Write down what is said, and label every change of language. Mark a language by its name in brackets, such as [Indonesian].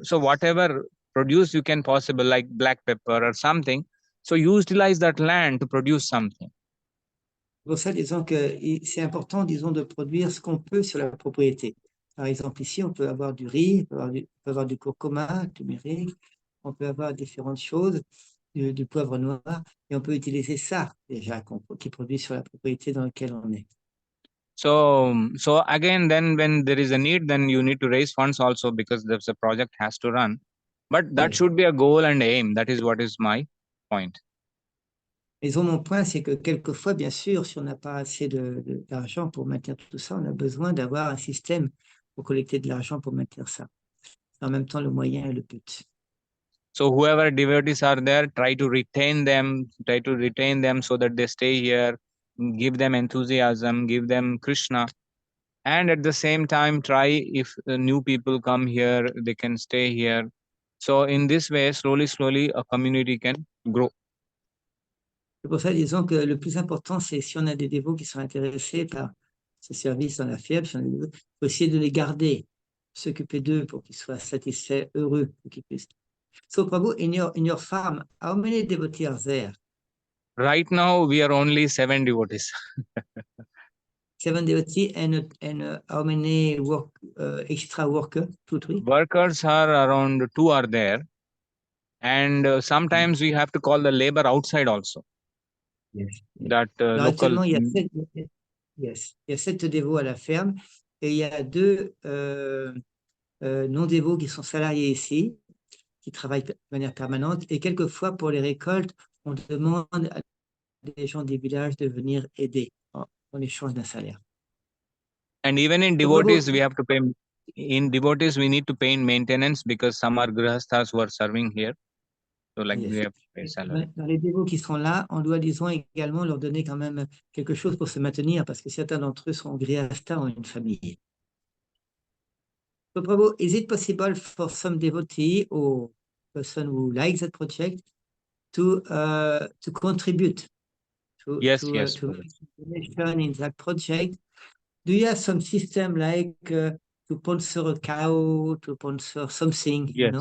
[English] So whatever produce you can possible, like black pepper or something. So you utilize that land to produce something. [French] Pour ça, disons que c'est important, disons, de produire ce qu'on peut sur la propriété. Par exemple, ici, on peut avoir du riz, on peut avoir du curcuma, du turmeric, on peut avoir différentes choses, du poivre noir, et on peut utiliser ça déjà qui produit sur la propriété dans laquelle on est. [English] So again, then when there is a need, then you need to raise funds also, because the project has to run. But that should be a goal and aim. That is what is my point. [French] Disons, mon point, c'est que quelquefois, bien sûr, si on n'a pas assez d'argent pour maintenir tout ça, on a besoin d'avoir un système pour collecter de l'argent pour maintenir ça. C'est en même temps le moyen et le but. [English] So whoever devotees are there, try to retain them so that they stay here, give them enthusiasm, give them Krishna. And at the same time, try, if new people come here, they can stay here. So in this way, slowly, a community can grow. [French] C'est pour ça, disons que le plus important, c'est si on a des dévots qui sont intéressés par ce service dans la ferme, il faut essayer de les garder, s'occuper d'eux pour qu'ils soient satisfaits, heureux, pour qu'ils puissent. [English] So, Prabhu, in your farm, how many devotees are there? Right now, we are only 7 devotees. 7 devotees and how many extra workers? 2, 3? Workers are around 2 are there. And sometimes we have to call the labor outside also. Yes. That [French] Alors, [English] local. [French] actuellement, il y a 7 dévots à la ferme et il y a 2 non-dévots qui sont salariés ici, qui travaillent de manière permanente. Et quelquefois, pour les récoltes, on demande à des gens des villages de venir aider en échange d'un salaire. [English] And even in devotees, we have to pay. In devotees, we need to pay in maintenance, because some are grihasthas who are serving here. So like we have to pay salary. [French] Dans les dévots qui seront là, on doit, disons, également leur donner quand même quelque chose pour se maintenir, parce que certains d'entre eux sont grihasthas, ont une famille. [English] So, Prabhu, is it possible for some devotee or person who likes that project to contribute to Yes. to donation in that project? Do you have some system like to sponsor a cow, to sponsor something?